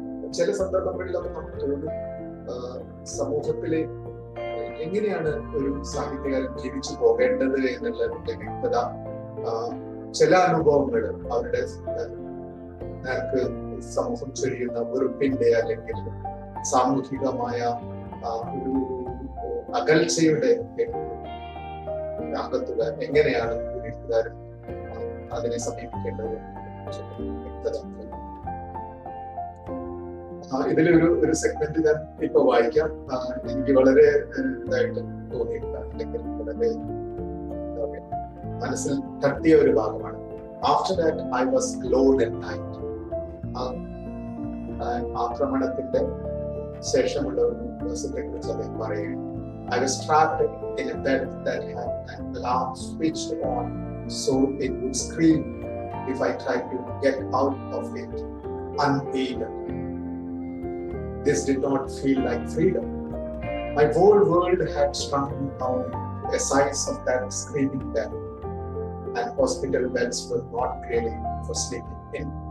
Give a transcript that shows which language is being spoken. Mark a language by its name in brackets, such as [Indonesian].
[Malayalam] ചില സന്ദർഭങ്ങളിൽ അത് നമുക്ക് തോന്നും, സമൂഹത്തിലെ എങ്ങനെയാണ് ഒരു സാഹിത്യകാരൻ ജീവിച്ചു പോകേണ്ടത് എന്നുള്ളതിന്റെ വ്യക്തത ചില അനുഭവങ്ങൾ അവരുടെ നേർക്ക് സമൂഹം ചൊരിയുന്ന വെറുപ്പിന്റെ അല്ലെങ്കിൽ സാമൂഹികമായ ഒരു അകൽച്ചയുടെ അകത്തുക എങ്ങനെയാണ് ഒരു എഴുത്തുകാരൻ അതിനെ സമീപിക്കേണ്ടത് വ്യക്തത. ഇതിലൊരു സെഗ്മെന്റ് ഞാൻ ഇപ്പൊ വായിക്കാം. എനിക്ക് വളരെ ഇതായിട്ട് തോന്നിയിട്ടുണ്ട്, അല്ലെങ്കിൽ വളരെ മനസ്സിൽ തട്ടിയ ഒരു ഭാഗമാണ്. [English] After that I was alone at night. [Malayalam] ആക്രമണത്തിന്റെ ശേഷമുള്ള ഒരു ദിവസത്തെ കുറിച്ച് അദ്ദേഹം പറയുകയാണ്. [English] I was trapped in a bed that had an alarm switched on so it would scream if I tried to get out of it unaided. This did not feel like freedom. My whole world had shrunk down to the size of that screaming bed, and hospital beds were not really for sleeping in.